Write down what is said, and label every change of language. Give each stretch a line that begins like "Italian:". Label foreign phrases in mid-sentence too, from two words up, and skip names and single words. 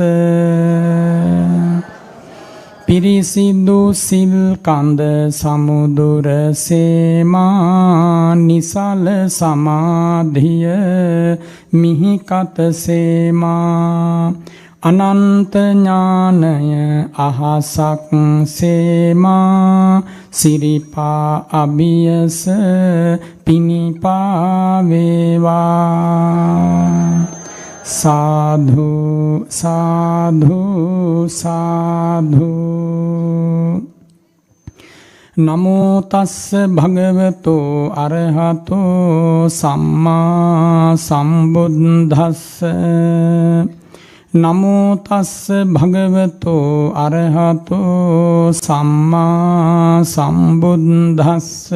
Sinhala: පිරිසිදු සිල් කඳ සමුදුර සේමා නිසල සමාධිය මිහිකත සේමා අනන්ත ඥානය අහසක් සේමා සිරිපා අභියස පිනිපා වේවා. සාධු සාධු සාධු.
Pali: නමෝ තස්ස භගවතෝ අරහතෝ සම්මා සම්බුද්දස්ස. නමෝ තස්ස භගවතෝ අරහතෝ සම්මා සම්බුද්දස්ස.